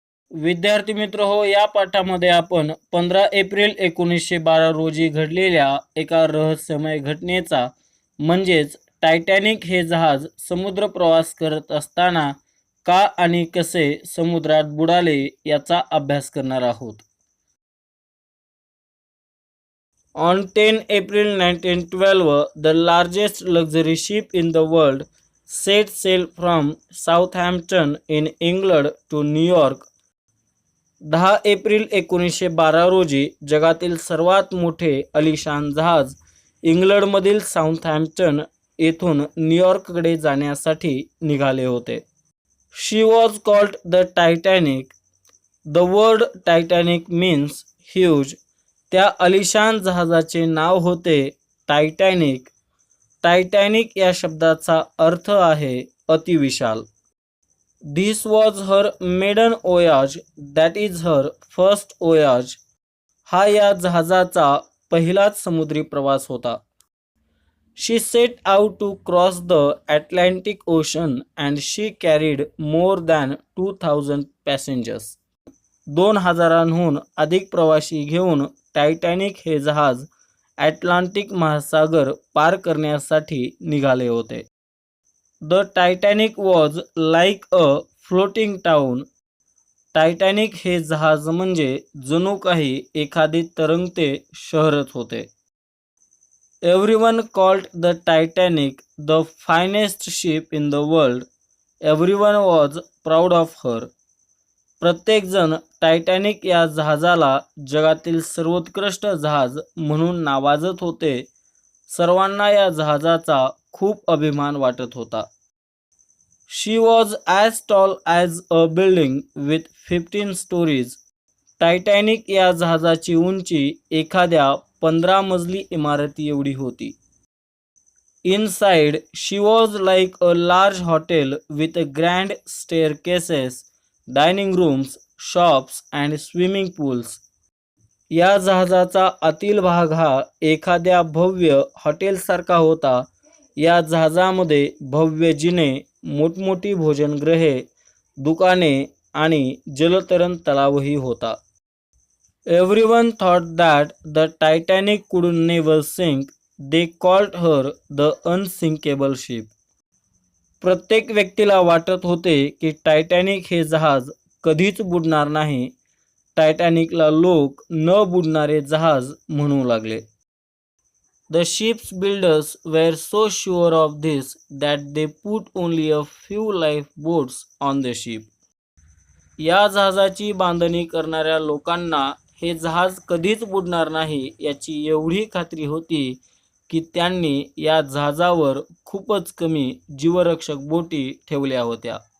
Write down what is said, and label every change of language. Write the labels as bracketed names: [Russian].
[Marathi] विद्यार्थी मित्र हो, या पाठामध्ये आपण 15 एप्रिल 1912 रोजी घडलेल्या एका रहस्यमय घटनेचा म्हणजेच टायटॅनिक हे जहाज समुद्र प्रवास करत असताना का आणि कसे समुद्रात बुडाले याचा अभ्यास करणार आहोत. [English] On 10 April 1912, the largest luxury ship in the world set sail from Southampton in England to New York. [Marathi] 10 April 1912 रोजी जगातील सर्वात मोठे अलिशान जहाज इंग्लंडमधील साऊथहॅम्प्टन येथून न्यूयॉर्ककडे जाण्यासाठी निघाले होते. [English] She was called the Titanic. The word Titanic means huge. [Marathi] त्या अलिशान जहाजाचे नाव होते टायटॅनिक. टायटॅनिक या शब्दाचा अर्थ आहे अतिविशाल. [English] This was her maiden voyage, that is her first voyage. [Marathi] हा या जहाजाचा पहिलाच समुद्री प्रवास होता. [English] She set out to cross the Atlantic Ocean and she carried more than 2000 passengers. [Marathi] 2000हून अधिक प्रवासी घेऊन टायटॅनिक हे जहाज अटलांटिक महासागर पार करण्यासाठी निघाले होते. [English] The Titanic was like a floating town. [Marathi] Titanic हे जहाज म्हणजे जणू काही एखादे तरंगते शहरच होते. [English] Everyone called the Titanic the finest ship in the world. Everyone was proud of her. [Marathi] प्रत्येकजण टायटॅनिक या जहाजाला जगातील सर्वोत्कृष्ट जहाज म्हणून नावाजत होते. सर्वांना या जहाजाचा खूप अभिमान वाटत होता. [English] She was as tall as a building with 15 stories. [Marathi] Titanic या जहाजाची उंची एखाद्या 15 मजली इमारती एवढी होती. [English] Inside, she was like a large hotel with grand staircases, dining rooms, shops and swimming pools. [Marathi] या जहाजाचा आतील भाग हा एखाद्या भव्य हॉटेलसारखा होता. या जहाजामध्ये भव्य जिने, मोठमोठी भोजनगृहे, दुकाने आणि जलतरण तलावही होता. [English] Everyone thought that the Titanic could never sink. They called her the unsinkable ship. [Marathi] प्रत्येक व्यक्तीला वाटत होते की टायटॅनिक हे जहाज कधीच बुडणार नाही. टायटॅनिकला लोक न बुडणारे जहाज म्हणू लागले. [English] The ship's builders were so sure of this that they put only a few lifeboats on the ship. [Marathi] या जहाजाची बांधणी करणाऱ्या लोकांना हे जहाज कधीच बुडणार नाही याची एवढी खात्री होती की त्यांनी या जहाजावर खूपच कमी जीवरक्षक बोटी ठेवल्या होत्या.